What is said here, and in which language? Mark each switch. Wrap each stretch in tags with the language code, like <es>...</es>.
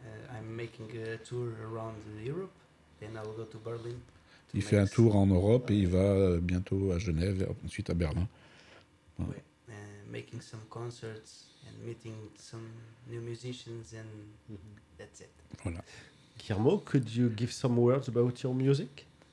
<en>I'm making a tour around Europe. Then I will go to Berlin.</en> <fr>Il fait un tour en Europe et il va bientôt à Genève et ensuite à Berlin. Voilà. Ouais.</fr> <en>Making some concerts and meeting some new musicians and that's it.</en> <fr>Voilà.</fr> <en>Guillermo, could you give some words about your music?</en>